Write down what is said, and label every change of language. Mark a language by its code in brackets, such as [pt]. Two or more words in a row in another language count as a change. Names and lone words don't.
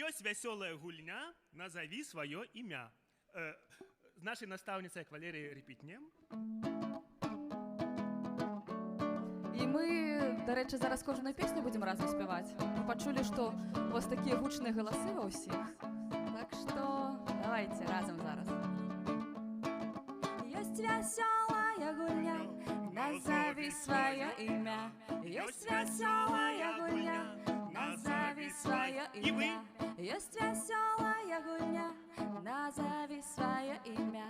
[be] Ёсць вясёлая гульня, назови сваё імя. З нашай настаўніцай Валеріяй рэпітнем. І мы, да рэчы, зараз кожную песню будзем разам спяваць. Мы пачулі, што у вас такія гучныя галасы ва ўсіх. Так што давайте разам зараз. [ru] Есть веселая гульня, назови свое имя. Есть веселая гульня, назови свое имя. Есть веселая гульня, назови свое имя.